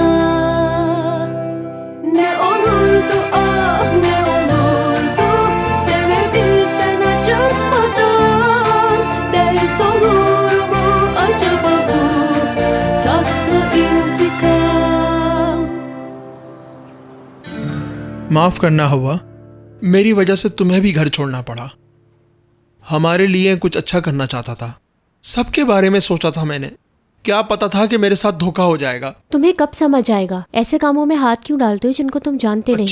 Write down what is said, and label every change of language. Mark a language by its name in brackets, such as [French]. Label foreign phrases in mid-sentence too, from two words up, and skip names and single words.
[Turkish] Ne olurdu ne olurdu sevebilsen acıtmadan, ders olur mu acaba bu tatlı intikam? [Hindi] माफ करना हुआ, मेरी वजह से तुम्हें भी घर छोड़ना पड़ा। हमारे लिए कुछ अच्छा करना चाहता था, सबके बारे में सोचा था मैंने। क्या पता था कि मेरे साथ धोखा हो जाएगा। तुम्हें कब समझ आएगा? ऐसे कामों में हाथ क्यों डालते हो जिनको तुम जानते नहीं?